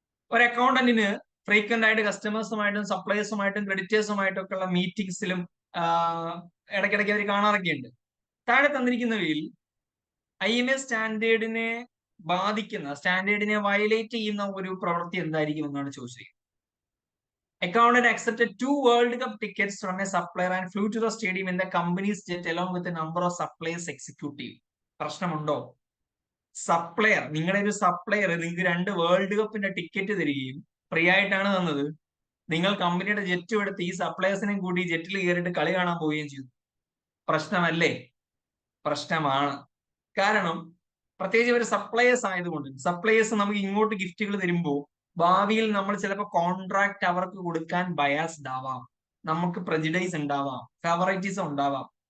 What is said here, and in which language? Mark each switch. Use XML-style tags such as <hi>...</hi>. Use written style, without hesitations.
<ml>ഒരു അക്കൗണ്ടന്റിന് ഫ്രീക്വന്റ് ആയിട്ട് കസ്റ്റമേഴ്സുമായിട്ടും സപ്ലൈസുമായിട്ടും ക്രെഡിറ്റേഴ്സുമായിട്ടും ഒക്കെ ഉള്ള മീറ്റിംഗ്സിലും ഇടയ്ക്കിടയ്ക്ക് അവർ കാണാറൊക്കെ ഉണ്ട്. താഴെ തന്നിരിക്കുന്നവയിൽ IMA സ്റ്റാൻഡേർഡിനെ ബാധിക്കുന്ന, സ്റ്റാൻഡേർഡിനെ വയലേറ്റ് ചെയ്യുന്ന ഒരു പ്രവൃത്തി എന്തായിരിക്കും എന്നാണ് ചോദിച്ചിരിക്കുന്നത്.</ml> <en>Accountant accepted 2 World Cup tickets from a supplier and flew to the stadium in the company's jet along with a number of suppliers executive.</en> <ml>പ്രശ്നമുണ്ടോ? സപ്ലയർ, നിങ്ങളുടെ ഒരു സപ്ലയർ നിങ്ങൾക്ക് 2 വേൾഡ് കപ്പിന്റെ ടിക്കറ്റ് തരികയും ഫ്രീ ആയിട്ടാണ് തന്നത്. നിങ്ങൾ കമ്പനിയുടെ ജെറ്റും എടുത്ത് ഈ സപ്ലയേഴ്സിനെയും കൂടി ജെറ്റിൽ കയറിയിട്ട് കളി കാണാൻ പോവുകയും ചെയ്തു. പ്രശ്നമല്ലേ? പ്രശ്നമാണ്. കാരണം പ്രത്യേകിച്ച് ഒരു സപ്ലയേഴ്സ് ആയതുകൊണ്ട്, സപ്ലയേഴ്സ് നമുക്ക് ഇങ്ങോട്ട് ഗിഫ്റ്റുകൾ തരുമ്പോൾ ഭാവിയിൽ നമ്മൾ ചിലപ്പോൾ കോൺട്രാക്ട് അവർക്ക് കൊടുക്കാൻ ബയാസ്ഡ് ആവാം, നമുക്ക് പ്രജുഡൈസ് ഉണ്ടാവാം, ഫേവറേറ്റിസം ഉണ്ടാവാം.</ml>